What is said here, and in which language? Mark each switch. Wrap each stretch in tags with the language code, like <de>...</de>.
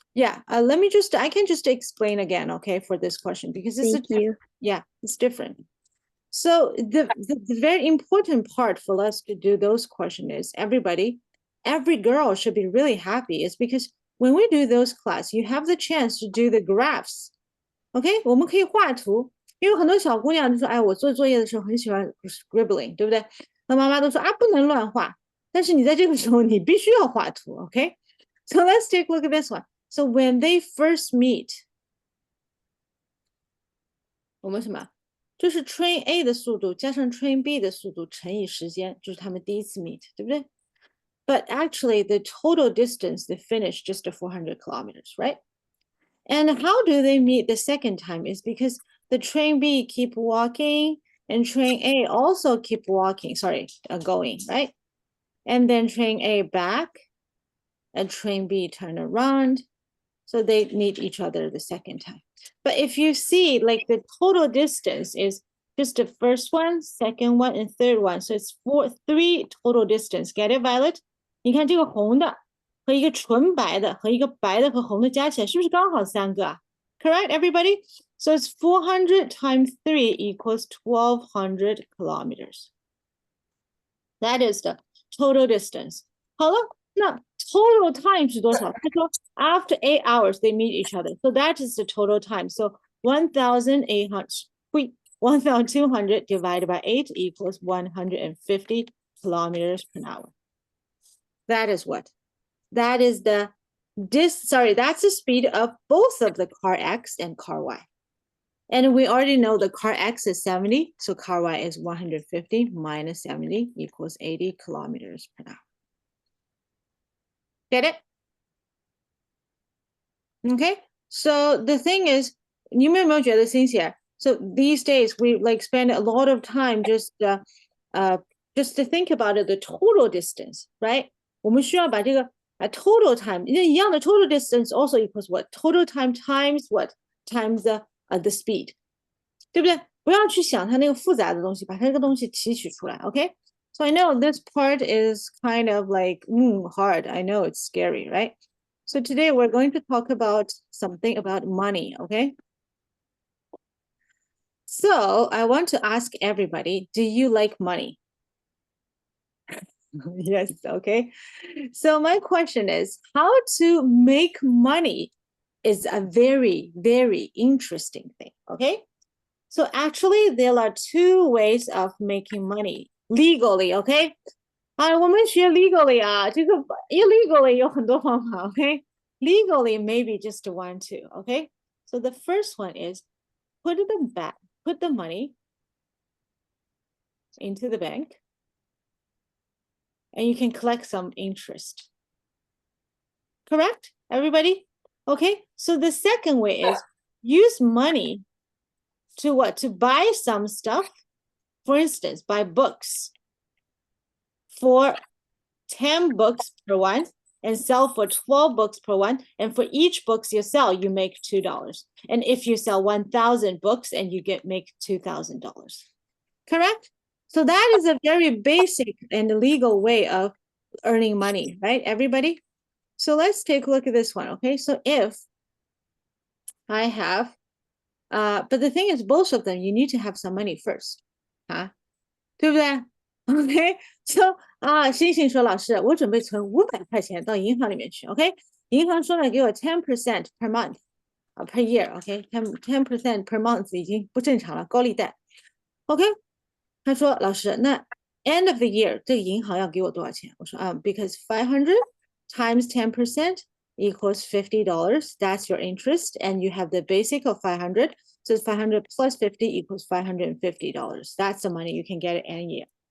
<en>Yeah, let me just, I can just explain again, okay, for this question, because this Thank you. yeah, it's different. So the very important part for us to do those questions is every girl should be really happy, is because when we do those class, you have the chance to do the graphs.</en> <zh>OK， 我们可以画图，因为很多小姑娘就说，哎，我做作业的时候很喜欢 scribbling， 对不对？那妈妈都说啊，不能乱画。但是你在这个时候，你必须要画图。</zh> <en>OK， so let's take a look at this one. So when they first meet，</en> <zh>我们什么？就是 train A 的速度加上 train B 的速度乘以时间，就是他们第一次 meet， 对不对？</zh> <en>But actually, the total distance they finish just 400 kilometers, right? And how do they meet the second time is because the train B keep walking and train A also keep walking, going, right? And then train A back and train B turn around. So they meet each other the second time. But if you see like the total distance is just the first one, second one, and third one. So it's 3 total distance. Get it, Violet?</en> <zh>你看这个红的和一个纯白的和一个白的和红的加起来是不是刚好3个啊？</zh> <en>Correct, everybody? So it's 400 times 3 equals 1,200 kilometers. That is the total distance.</en> <zh>好了，那 total time 是多少？他说</zh> <en>after 8 hours they meet each other. So that is the total time. So 1,800. 1,200 divided by 8 equals 150 kilometers per hour. That is what? That is the that's the speed of both of the car X and car Y. And we already know the car X is 70, so car Y is 150 minus 70 equals 80 kilometers per hour. Get it? Okay, so the thing is,</en> <zh>你们有没有觉得</zh> <en>Cynthia? So these days we like spend a lot of time just to think about the total distance, right?</en> <zh>我们需要把这个total time, 一样的 total distance</zh> <en>also equals what? Total time times what? Times the speed,</en> <zh>对不对？不要去想它那个复杂的东西，把它这个东西提取出来 ，OK?</zh> <en>So I know this part is kind of like hard. I know it's scary, right? So today we're going to talk about something about money, okay? So I want to ask everybody, do you like money? Yes, okay. So my question is, how to make money is a very, very interesting thing, okay? So actually there are two ways of making money legally, okay?</en> <zh>我们学 legally 这个 illegally 有很多方法 okay?</zh> <en>Legally maybe just one, two, okay? So the first one is put the money into the bank and you can collect some interest. Correct, everybody? Okay, so the second way is use money to what? To buy some stuff. For instance, buy books for 10 books per one and sell for 12 books per one. And for each books you sell, you make $2. And if you sell 1,000 books and you make $2,000. Correct? So that is a very basic and legal way of earning money, right, everybody? So let's take a look at this one, okay? So if I have, but the thing is, both of them, you need to have some money first, huh?</en> <zh>对不对 ？OK， so 星星说老师，我准备存500块钱到银行里面去 ，OK？银行说呢，给我10%</zh> <en>per month per year，</en> <zh>OK？10% per month 已经不正常了，高利贷 ，OK？他说老师，那 end of the year 这个银行要给我多少钱？我说</zh> <en>because 500 times 10% equals $50. That's your interest, and you have the basic of 500. So 500 plus 50 equals $550. That's the money you can get it any year.</en>